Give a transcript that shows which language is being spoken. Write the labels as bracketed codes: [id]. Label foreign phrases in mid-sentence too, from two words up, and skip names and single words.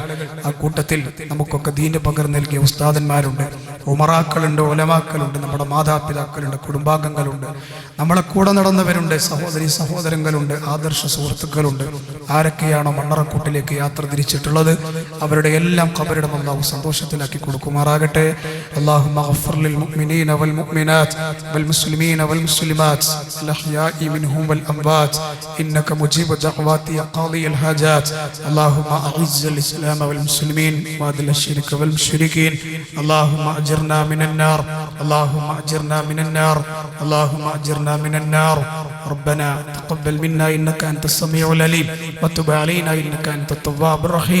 [ml] ആ കൂട്ടത്തിൽ നമുക്കൊക്കെ ദീന് പകർന്നു നൽകിയ ഉസ്താദന്മാരുണ്ട്, ഉമറാക്കളുണ്ട്, ഉലമാക്കളുണ്ട്, നമ്മുടെ മാതാപിതാക്കളുണ്ട്, കുടുംബാംഗങ്ങളുണ്ട്, നമ്മളെ കൂടെ നടന്നവരുണ്ട്, സഹോദരി സഹോദരങ്ങളുണ്ട്, ആദർശ സുഹൃത്തുക്കളുണ്ട്. ആരൊക്കെയാണോ മണ്ണറക്കൂട്ടിലേക്ക് യാത്ര തിരിച്ചിട്ടുള്ളത് അവരുടെ എല്ലാം ഖബറിടം അല്ലാഹു സന്തോഷത്തിലാക്കി കൊടുക്കുമാറാകട്ടെ. [ar] اللهم اغفر للمؤمنين والمؤمنات والمسلمين والمسلمات الأحياء منهم والأموات إنك مجيب الدعوات يا قاضي الحاجات. اللهم أعز الإسلام والمسلمين وأذل الشرك والمشركين. اللهم أجرنا من النار، اللهم أجرنا من النار، اللهم أجرنا من النار. ربنا تقبل منا إنك أنت السميع العليم وتب علينا إنك أنت التواب الرحيم.